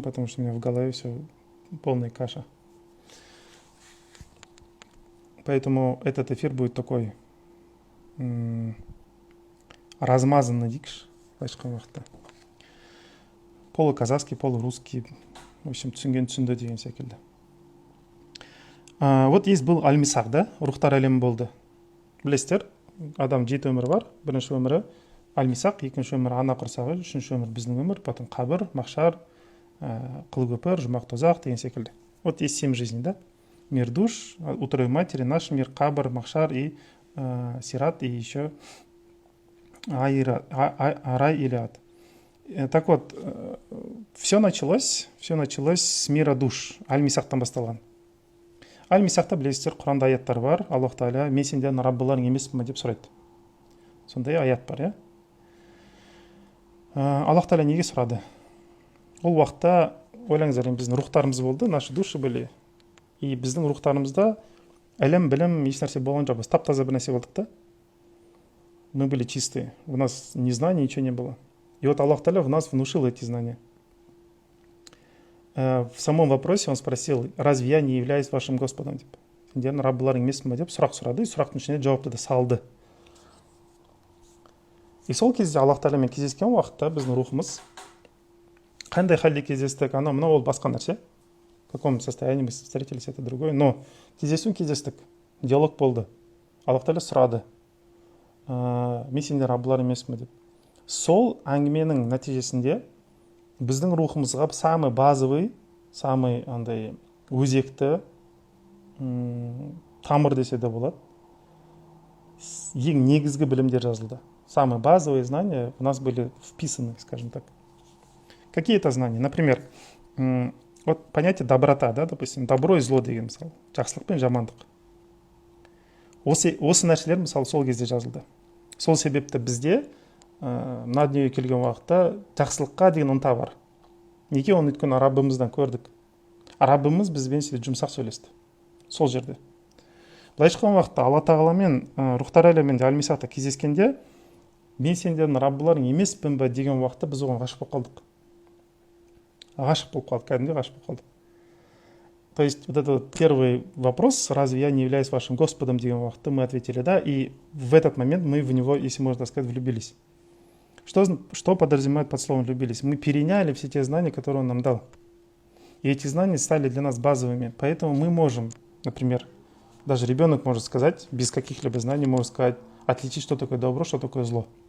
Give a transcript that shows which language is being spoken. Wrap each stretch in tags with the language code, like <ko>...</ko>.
<ru>Потому что у меня в голове все полная каша. Поэтому этот эфир будет такой размазанный дикш. Полуказахский, полурусский. В общем,</ru> <kk>түсінді деген секілді.</kk> <ru>Вот был Аль-Мисақ, да?</ru> <kk>Рухтар әлемі болды. Білесіздер, адам 7 өмірі бар. Бірінші өмірі Аль-Мисақ, екінші өмірі ана құрсағы, үшінші өмір біздің өмір, потом қабір, махшар, қылкөпір, жұмақ тозақ деген секілді.</kk> <ru>Вот есть 7 жизней, да? Мир душ, утробе матери, наш мир, кабр, махшар и сират, и еще рай или ад. Так вот, все началось с мира душ.</ru> <kk>Аль-Мисақтан басталған. Аль-Мисақта білесіздер, Құранда аяттар бар. Аллах Тағала, мен сендердің раббыларың емеспін деп сұрайды. Сондай аят бар, иә? Аллах Тағала неге сұрады? Ол уақытта, ойлаңыздар, біздің рухтарымыз болды,</kk> <ru>наши души были.</ru> <kk>И біздің рухтарымызда әлем, білім, ешнәрсе болған жоқ. Біз тап-таза бір нәрсе болдық та.</kk> <ru>Мы были чистые. У нас ни знаний, ничего не было. И вот Аллах Тағала в нас внушил эти знания. В самом вопросе он спросил, разве я не являюсь вашим Господом?</ru> <kk>Сендердің раббыларың емеспін бе деп сұрақ сұрады, и сұрақтың ішіне жауапты да салды. И сол кезде Аллах Тағаламен кездескен уақытта біздің рухымыз қандай халде кездестік, мына ол басқа нәрсе.</kk> <ru>В каком состоянии мы встретились, это другое.</ru> <kk>Но кездестік, диалог болды. Аллах Тағала сұрады, мен сендер раббылар емеспін бе деп. Сол әңгіменің нәтижесінде біздің рухымызға</kk> <ru>самый базовый, самый</ru> <kk>өзекті тамыр десе де болады. Ең негізгі білімдер жазылды.</kk> <ru>Самые базовые знания у нас были вписаны, скажем так. Какие это знания? Например, вот понятие доброта, да, допустим, добро и зло</ru> <kk>деген мысалы, жақсылық пен жамандық. Осы нәрселер мысалы сол кезде жазылды. Сол себепті бізде мына дүниеге келген уақытта жақсылыққа деген ынта бар. Неге? Оны өйткені Раббымыздан көрдік. Раббымыз бізбен сөйтіп жұмсақ сөйлесті. Сол жерде. Былайша айтқан уақытта Алла Тағаламен рухтар әлемінде Аль-Мисақта кездескенде мен сендердің раббыларың емеспін бе деген уақытта біз оған ғашық болып қалдық. Кәдімгідей ғашық болып қалдық.</kk> <ru>То есть вот этот первый вопрос, разве я не являюсь вашим Господом</ru> <kk>деген уақытта</kk> <ru>мы ответили да, и в этот момент мы в него, если можно так сказать, влюбились. Что подразумевает под словом влюбились? Мы переняли все те знания, которые он нам дал. И эти знания стали для нас базовыми. Поэтому мы можем, например, даже ребенок может сказать, без каких-либо знаний, может сказать, отличить, что такое добро, что такое зло.</ru>